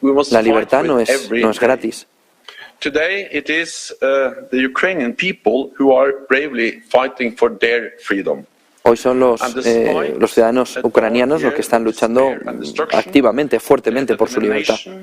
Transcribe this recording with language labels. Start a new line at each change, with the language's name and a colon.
Spanish: La libertad no es gratis.
English: Today it is the Ukrainian people who are bravely fighting for their freedom.
Spanish: Hoy son los ciudadanos ucranianos los que están luchando activamente, fuertemente por su libertad.